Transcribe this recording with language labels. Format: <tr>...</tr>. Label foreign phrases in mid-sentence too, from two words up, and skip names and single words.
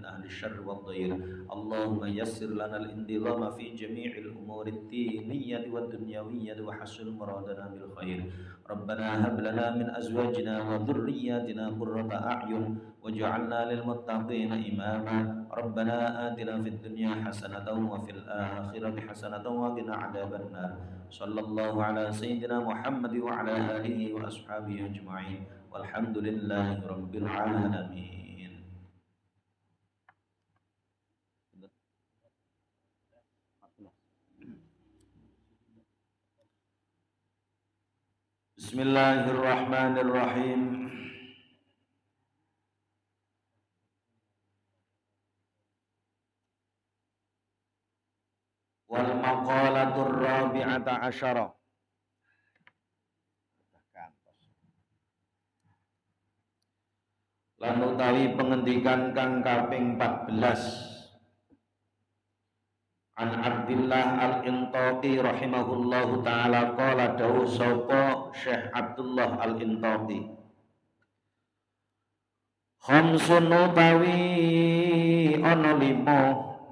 <ar>أهل الشر والضير اللهم يسر لنا الانتظام في جميع الأمور الدينية والدنيوية وحسن مرادنا بالخير ربنا هب لنا من أزواجنا وذرياتنا قرة أعين وجعلنا للمتقين إماما ربنا آتنا في الدنيا حسنة وفي الآخرة حسنة وقنا عذاب النار صلى الله على سيدنا محمد وعلى آله وأصحابه أجمعين والحمد لله رب العالمين. Bismillahirrahmanirrahim. والمقالة الرابعة عشرة.</ar> <jv>Lan utawi pengendikan kang kaping 14</jv> <ar>عن عبد الله الأنطاكي رحمه الله تعالى قال</ar> <jv>dawu sapa Syekh Abdullah Al-Intaqi khamsun utawi ana 5</jv>